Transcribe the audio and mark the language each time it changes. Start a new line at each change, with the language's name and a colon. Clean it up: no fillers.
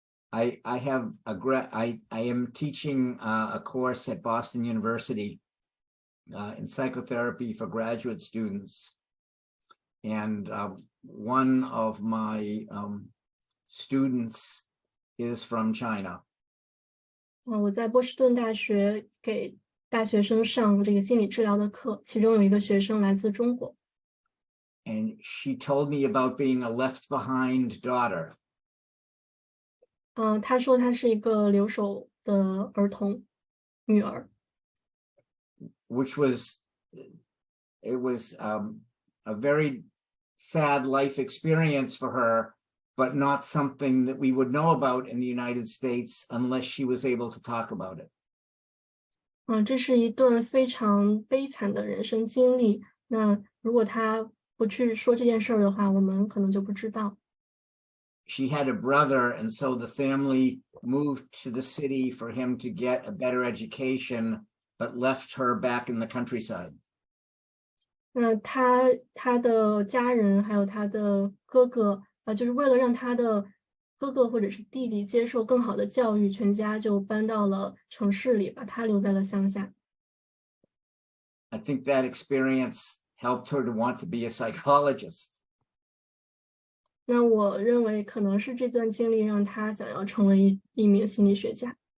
English: I am teaching a course at Boston University in psychotherapy for graduate students. And one of my students is from China.
Chinese: 我在波士顿大学给大学生上这个心理治疗的课，其中有一个学生来自中国。
English: And she told me about being a left behind daughter.
Chinese: 她说她是一个留守的儿童女儿。
English: Which was, it was a very sad life experience for her, but not something that we would know about in the United States unless she was able to talk about it.
Chinese: 这是一段非常悲惨的人生经历。那如果她不去说这件事儿的话，我们可能就不知道。
English: She had a brother, and so the family moved to the city for him to get a better education, but left her back in the countryside.
Chinese: 那他的家人还有他的哥哥，就是为了让他的哥哥或者是弟弟接受更好的教育，全家就搬到了城市里，把他留在了乡下。
English: I think that experience helped her to want to be a psychologist.
Chinese: 那我认为可能是这段经历让他想要成为一名心理学家。